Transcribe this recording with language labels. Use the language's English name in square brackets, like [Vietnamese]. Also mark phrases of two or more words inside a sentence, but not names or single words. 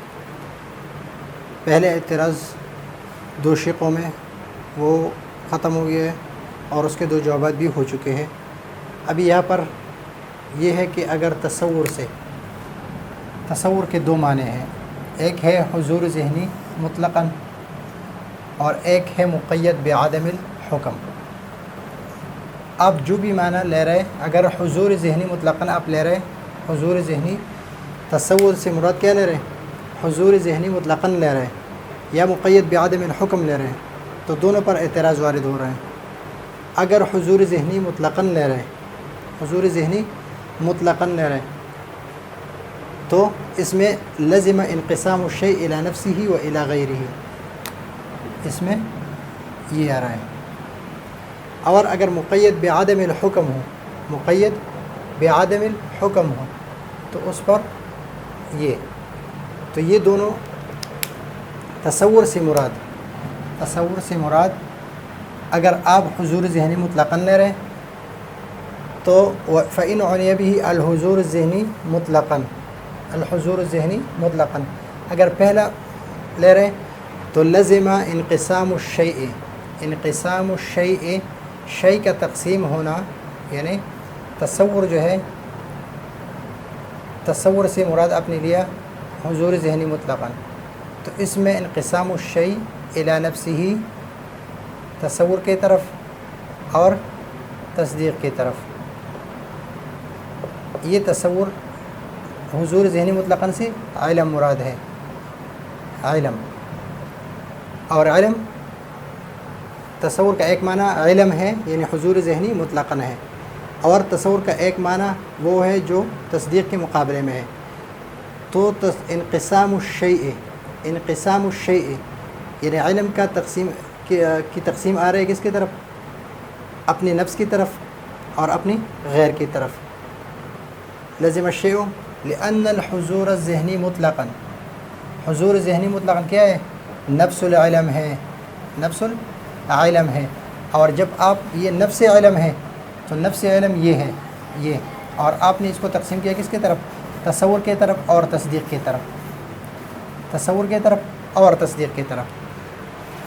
[Urdu] پہلے اعتراض دو شقوں میں وہ ختم ہو گیا ہے اور اس کے دو جوابات بھی ہو چکے ہیں۔ ابھی یہاں پر یہ ہے کہ اگر تصور کے دو معنی ہیں، ایک ہے حضور ذہنی مطلقاً اور ایک ہے [Arabic] مقید بعدم الحکم۔ [Urdu] آپ جو بھی معنی لے رہے، اگر حضور ذہنی مطلقاً آپ لے رہے، حضور ذہنی تصور سے مراد کیا لے رہے ہیں؟ حضور ذہنی مطلقاً لے رہے یا [Arabic] مقید بعدم الحکم [Urdu] لے رہے ہیں تو دونوں پر اعتراض وارد ہو رہے ہیں۔ اگر حضور ذہنی مطلقاً لے رہے، حضور ذہنی مطلقاً لے رہے تو اس میں [Arabic] لزم انقسام الشیء الی نفسہ و الی غیرہ، [Urdu] اس میں یہ آ رہا ہے۔ اور اگر [Arabic] مقید بعدم الحکم [Urdu] ہو، [Arabic] مقید بعدم الحکم [Urdu] ہو تو اس پر تو یہ دونوں تصور سے مراد اگر آپ حضور ذہنی مطلقاً لے رہے تو [Arabic] فإن عنی بہ الحضور الذہنی مطلقاً، الحضور الذہنی مطلقاً [Urdu] اگر پہلا لے رہے تو [Arabic] لزم انقسام الشیء، انقسام الشیء، [Urdu] شیء کا تقسیم ہونا، یعنی تصور جو ہے، تصور سے مراد آپ نے لیا حضور ذہنی مطلقاً تو اس میں [Arabic] انقسام الشیء الی نفسہ، [Urdu] تصور کی طرف اور تصدیق کی طرف، یہ تصور حضور ذہنی مطلقاً سے علم مراد ہے، علم۔ اور علم، تصور کا ایک معنی علم ہے یعنی حضور ذہنی مطلقاً ہے، اور تصور کا ایک معنی وہ ہے جو تصدیق کے مقابلے میں ہے۔ تو [Arabic] انقسام الشیء، انقسام الشیء [Urdu] یعنی علم کا تقسیم کی تقسیم آ رہی ہے کس کی طرف؟ اپنی نفس کی طرف اور اپنی غیر کی طرف۔ [Arabic] لزم الشیء لأن الحضور الذہنی مطلقاً، [Urdu] حضور ذہنی مطلقاً کیا ہے؟ [Arabic] نفس العلم [Urdu] ہے، [Arabic] نفس العلم [Urdu] ہے۔ اور جب آپ یہ نفس علم ہے تو نفس علم یہ ہے، یہ، اور آپ نے اس کو تقسیم کیا کس کی طرف؟ تصور کی طرف اور تصدیق کی طرف، تصور کی طرف اور تصدیق کی طرف۔